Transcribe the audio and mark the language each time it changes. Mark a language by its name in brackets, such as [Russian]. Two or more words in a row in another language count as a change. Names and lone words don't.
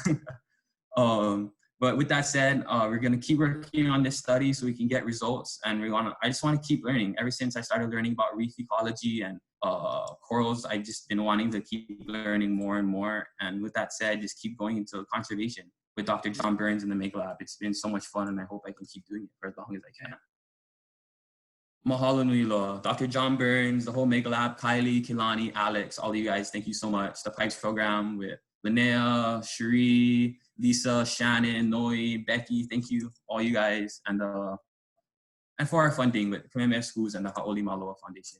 [English] But with that said, we're gonna keep working on this study so we can get results. And I just wanna keep learning. Ever since I started learning about reef ecology and corals, I've just been wanting to keep learning more and more. And with that said, just keep going into conservation with Dr. John Burns in the Mega Lab. It's been so much fun and I hope I can keep doing it for as long as I can. [Hawaiian] Mahalo nui loa. [English] Dr. John Burns, the whole Mega Lab, Kylie, Kilani, Alex, all of you guys, thank you so much. The PIPES program with Linnea, Cherie, Lisa, Shannon, Noi, Becky, thank you, all you guys. And for our funding with Kamehameha Schools and the Ha'oli Maloa Foundation.